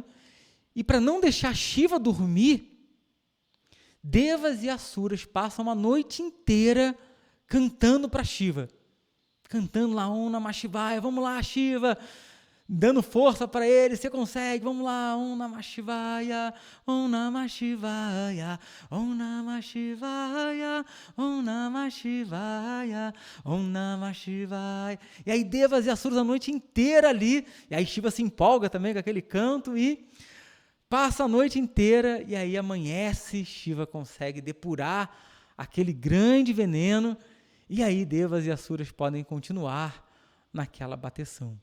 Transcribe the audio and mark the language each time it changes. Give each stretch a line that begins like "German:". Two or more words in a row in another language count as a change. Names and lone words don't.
Portuguese: E para não deixar Shiva dormir, Devas e Asuras passam a noite inteira cantando para Shiva. Cantando lá,
Sanskrit: Om Namah Shivaya,
Portuguese: vamos lá Shiva, dando força para ele, você consegue, vamos lá,
Sanskrit: Om Namah Shivaya, Om Namah Shivaya, Om Namah Shivaya, Om Namah Shivaya, Om Namah Shivaya.
Portuguese: E aí Devas e Asuras a noite inteira ali, e aí Shiva se empolga também com aquele canto e passa a noite inteira, e aí amanhece, Shiva consegue depurar aquele grande veneno, e aí Devas e Asuras podem continuar naquela bateção.